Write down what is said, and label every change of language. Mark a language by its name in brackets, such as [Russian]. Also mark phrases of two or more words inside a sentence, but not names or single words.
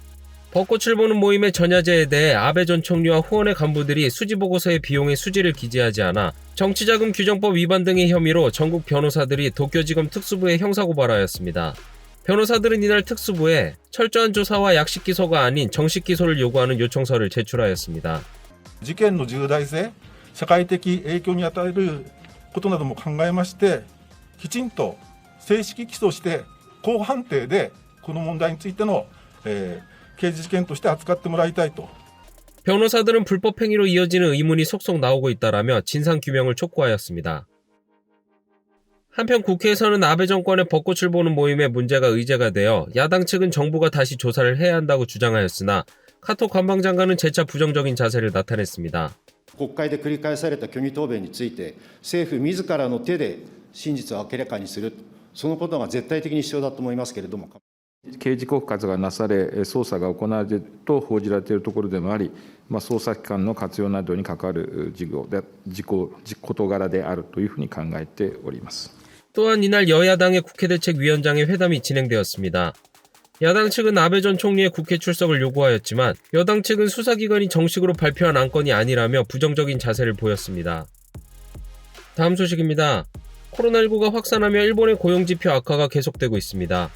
[Korean] 벚꽃을 보는 모임의 전야제에 대해 아베 전 총리와 후원의 간부들이 수지보고서의 비용의 수지를 기재하지 않아 정치자금 규정법 위반 등의 혐의로 전국 변호사들이 도쿄지검 특수부에 형사고발하였습니다. 변호사들은 이날 특수부에 철저한 조사와 약식 기소가 아닌 정식 기소를 요구하는 요청서를 제출하였습니다. [Japanese] 事件の重大性、社会的影響に与えることなども考えまして、きちんと正式起訴して公判定でこの問題についての、刑事事件として扱ってもらいたいと。 [Korean] 변호사들은 불법 행위로 이어지는 의문이 속속 나오고 있다라며 진상규명을 촉구하였습니다. 한편 국회에서는 아베 정권의 벚꽃을 보는 모임의 문제가 의제가 되어 야당 측은 정부가 다시 조사를 해야 한다고 주장하였으나 카토 관방장관은 재차 부정적인 자세를 나타냈습니다. [Japanese] 国会で繰り返された虚偽答弁について政府自らの手で真実を明らかにする、そのことが絶対的に必要だと思いますけれども。刑事告発がなされ、捜査が行われると報じられているところでもあり、捜査機関の活用などに関わる事柄であるというふうに考えております。 [Korean] 또한 이날 여야당의 국회대책위원장의 회담이 진행되었습니다. 야당 측은 아베 전 총리의 국회 출석을 요구하였지만 여당 측은 수사기관이 정식으로 발표한 안건이 아니라며 부정적인 자세를 보였습니다. 다음 소식입니다. 코로나19가 확산하며 일본의 고용지표 악화가 계속되고 있습니다.